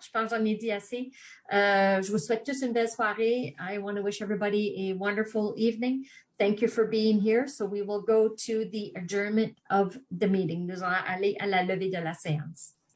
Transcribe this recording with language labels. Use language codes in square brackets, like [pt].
[fr] Je pense que j'en ai dit assez. Je vous souhaite tous une belle soirée. [en] I want to wish everybody a wonderful evening. Thank you for being here. So we will go to the adjournment of the meeting. [fr] Nous allons aller à la levée de la séance.